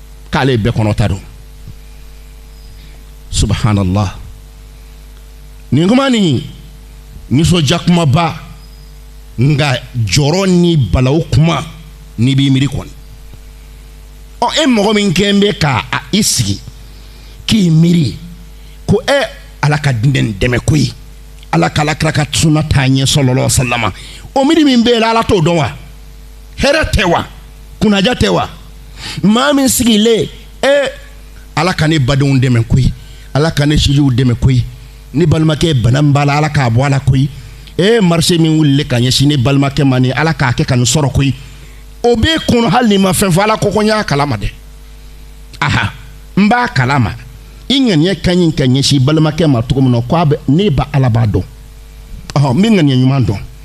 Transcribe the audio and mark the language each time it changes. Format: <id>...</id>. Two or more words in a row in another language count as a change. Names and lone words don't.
<bm>k'ale bɛɛ kɔnɔta don subhanallah nin kuma nin nisɔndiya kumaba nga jɔrɔ ni balawu kuma ni b'i miiri kɔni e mɔgɔ min kɛn bɛ ka i sigi k'i miiri ko ala ka den dɛmɛ koyi ala k'ala kira ka sunna taa ɲɛ</bm> <ar>صلى الله عليه وسلم</ar> <bm>o miiri min bɛ ala t'o dɔn wa hɛrɛ tɛ wa kunnaja tɛ wa maa min sigilen ala ka ne badenw dɛmɛ koyi ala ka ne sijiw dɛmɛ koyi ni balimakɛ bana min b'a la ala k'a bɔ a la koyi marché min wulile ka ɲɛsin ne balimakɛ ma ni ala k'a kɛ ka nin sɔrɔ koyi o b'e kɔnɔ hali ni ma fɛn fɔ ala ko n y'a kalama dɛ aha n b'a kalama i ŋaniya ka ɲi ka ɲɛsin balimakɛ ma cogo min na ko ne ba ala b'a dɔn n bɛ ŋaniya ɲuman dɔn</bm>